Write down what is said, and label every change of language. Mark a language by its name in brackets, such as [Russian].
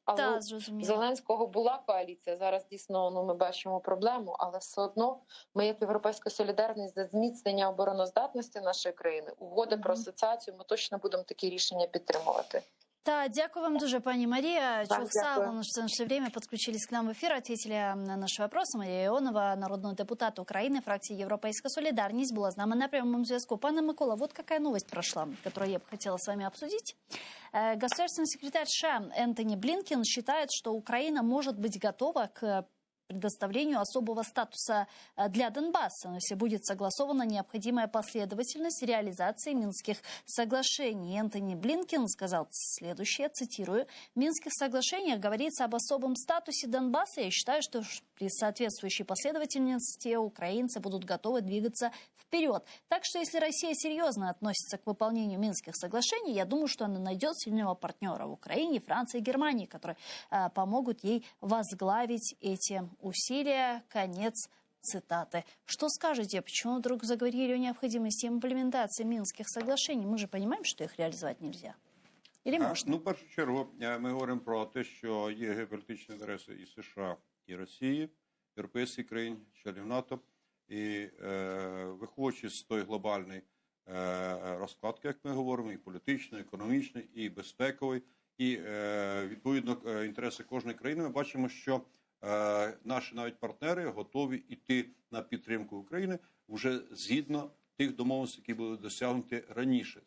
[Ukrainian] Але у Зеленського була коаліція, зараз дійсно, ну, ми бачимо проблему, але все одно ми, як Європейська солідарність, за зміцнення обороноздатності нашої країни, угоди про асоціацію, ми точно будемо такі рішення підтримувати. Да, дякую вам дуже, пані Марія. [Russian] Чухсала, в наше время подключились к нам в эфир, ответили на наши вопросы. Марія Ионова, народный депутат Украины, фракции «Европейская солидарность», была с нами на прямом зв'язку. Пане Микола, вот какая новость прошла, которую я бы хотела с вами обсудить. Государственный секретарь США Энтони Блинкен считает, что Украина может быть готова к предоставлению особого статуса для Донбасса, если будет согласована необходимая последовательность реализации Минских соглашений. Энтони Блинкен сказал следующее, цитирую: «В Минских соглашениях говорится об особом статусе Донбасса. Я считаю, что при соответствующей последовательности украинцы будут готовы двигаться вперед. Так что если Россия серьезно относится к выполнению Минских соглашений, я думаю, что она найдет сильного партнера в Украине, Франции и Германии, которые помогут ей возглавить эти усилия». Конец цитаты. Что скажете, почему вдруг заговорили о необходимости имплементации Минских соглашений? Мы же понимаем, что их реализовать нельзя. Или можна? [Ukrainian] Ну, в першу чергу, ми говоримо про те, що є геополітичні інтереси і США, і Росії, європейських країн, членів НАТО. І виходячи з тої глобальної розкладки, як ми говоримо, і політичної, і економічної, і безпекової, і відповідно інтереси кожної країни, ми бачимо, що наші навіть партнери готові йти на підтримку України вже згідно тих домовленостей, які були досягнуті раніше.